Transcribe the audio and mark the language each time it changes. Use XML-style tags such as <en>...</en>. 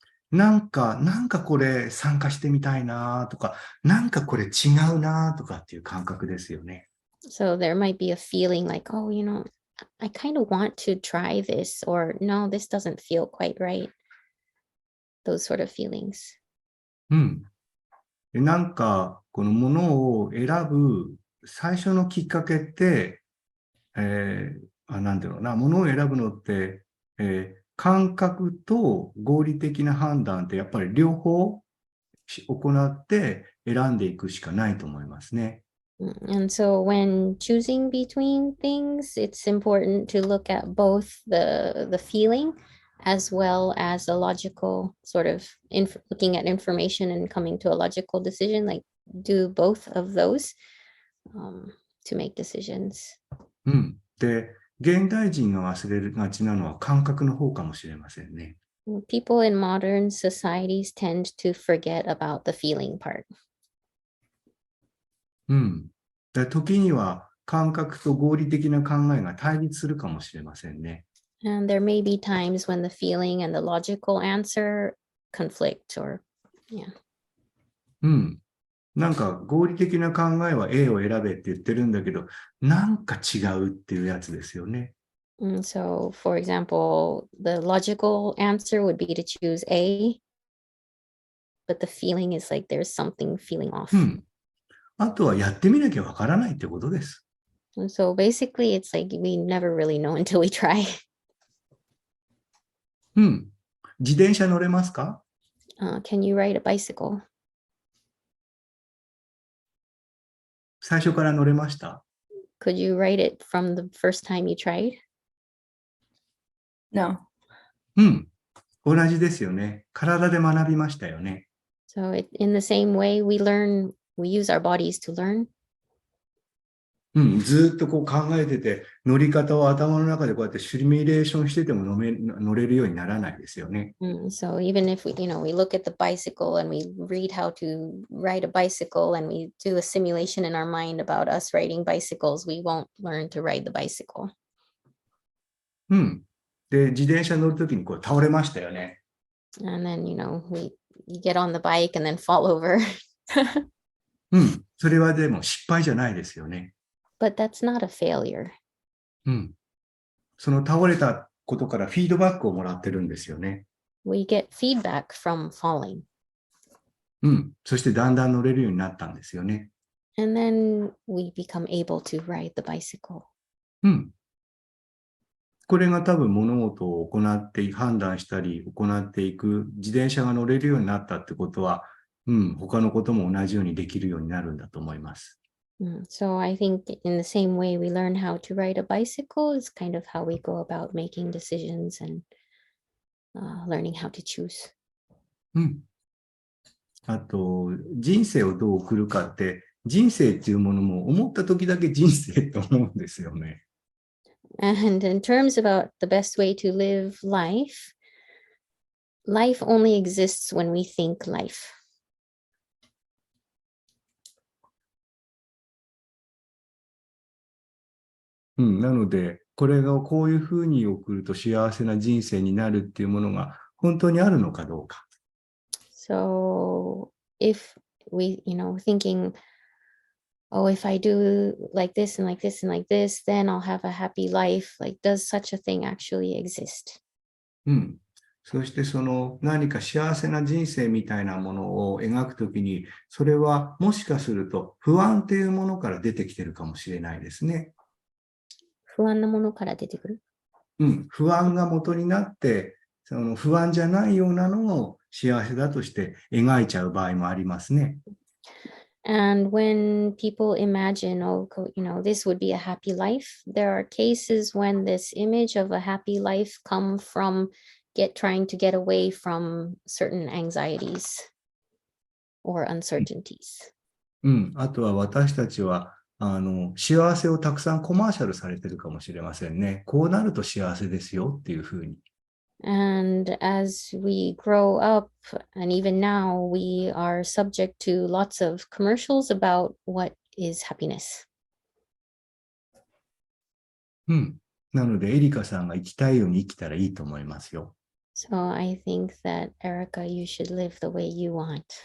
<ja>なんかこれ参加してみたいなとか、なんかこれ違うなとかっていう感覚ですよね。</ja> <en>So there might be a feeling like, oh, I kind of want to try this, or no, this doesn't feel quite right. Those sort of feelings.</en> <ja>なんか、このものを選ぶ最初のきっかけって、なんだろうな、ものを選ぶのって、感覚と合理的な判断ってやっぱり両方行って選んでいくしかないと思いますね。</ja> <en>And so when choosing between things, it's important to look at both the feeling as well as a logical sort of looking at information and coming to a logical decision, like do both of those to make decisions.</en> <ja>で、現代人が忘れがちなのは感覚の方かもしれませんね。</ja> <en>People in modern societies tend to forget about the feeling part.</en> <ja>で、時には感覚と合理的な考えが対立するかもしれませんね。</ja> <en>And there may be times when the feeling and the logical answer conflict or, yeah.</en> <ja>なんか合理的な考えは A を選べって言ってるんだけど、なんか違うっていうやつですよね。</ja> <en>So, for example, the logical answer would be to choose A, but the feeling is like there's something feeling off.</en> <ja>あとはやってみなきゃわからないってことです。</ja> <en>So basically, it's like we never really know until we try.</en> <ja>自転車乗れますか？</ja> <en>Can you ride a bicycle?</en> <ja>最初から乗れました？</ja> <en>Could you ride it from the first time you tried? No.</en> <ja>同じですよね。体で学びましたよね。</ja> <en>So in the same way, we use our bodies to learn.</en> <ja>ずっとこう考えてて、乗り方を頭の中でこうやってシミュレーションしてても乗れるようにならないですよね。</ja> <en>So even if we look at the bicycle and we read how to ride a bicycle and we do a simulation in our mind about us riding bicycles, we won't learn to ride the bicycle.</en> <ja>で、自転車乗るときにこう倒れましたよね。</ja> <en>And then, you get on the bike and then fall over.</en> <ja>うん。それはでも失敗じゃないですよね。</ja> <en>But that's not a failure.</en> <ja>うん。その倒れたことからフィードバックをもらってるんですよね。</ja> <en>We get feedback from falling.</en> <ja>うん。そしてだんだん乗れるようになったんですよね。</ja> <en>And then we become able to ride the bicycle.</en> <ja>うん。これが多分物事を行って判断したり行っていく自転車が乗れるようになったってことは、うん、他のことも同じようにできるようになるんだと思います。</ja> <en>So I think in the same way we learn how to ride a bicycle is kind of how we go about making decisions and learning how to choose.</en> <ja>うん。あと、人生をどう送るかって、人生っていうものも思った時だけ人生と思うんですよね。</ja> <en>And in terms about the best way to live life, life only exists when we think life.</en> <ja>うん、なので、これがこういうふうに送ると幸せな人生になるっていうものが本当にあるのかどうか。</ja> <en>So if we, thinking, oh, if I do like this and like this and like this, then I'll have a happy life. Like, does such a thing actually exist?</en> <ja>うん。そしてその何か幸せな人生みたいなものを描くときに、それはもしかすると不安っていうものから出てきてるかもしれないですね。不安なものから出てくる。うん。不安が元になって、その不安じゃないようなのを幸せだとして描いちゃう場合もありますね。</ja> <en>And when people imagine, oh, this would be a happy life, there are cases when this image of a happy life come from trying to get away from certain anxieties or uncertainties.</en> <ja>うん。あとは私たちは、幸せをたくさんコマーシャルされてるかもしれませんね。こうなると幸せですよっていうふうに。</ja> <en>And as we grow up, and even now, we are subject to lots of commercials about what is happiness.</en> <ja>うん。なので、エリカさんが生きたいように生きたらいいと思いますよ。</ja> <en>So I think that, Erica, you should live the way you want.</en>